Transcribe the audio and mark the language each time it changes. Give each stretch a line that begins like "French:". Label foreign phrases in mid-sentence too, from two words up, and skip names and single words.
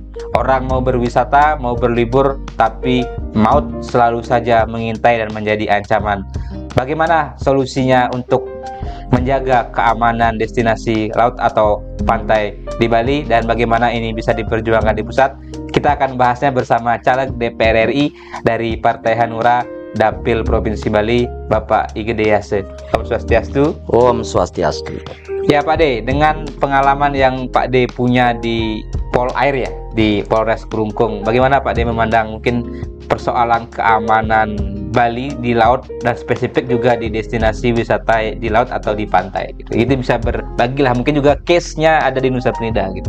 Indonesian: Orang mau berwisata, mau berlibur, tapi maut selalu saja mengintai dan menjadi ancaman. Bagaimana solusinya untuk menjaga keamanan destinasi laut atau pantai di Bali, dan bagaimana ini bisa diperjuangkan di pusat? Kita akan bahasnya bersama caleg DPR RI dari Partai Hanura, Dapil Provinsi Bali, Bapak Igede Yase.
Balinese: Om Swastiastu. Om Swastiastu.
Indonesian: Ya Pak D, dengan pengalaman yang Pak D punya di Polair ya, di Polres Kelungkung, bagaimana Pak D memandang mungkin persoalan keamanan Bali di laut, dan spesifik juga di destinasi wisata di laut atau di pantai gitu. Itu bisa berbagilah, mungkin juga case-nya ada di Nusa Penida gitu.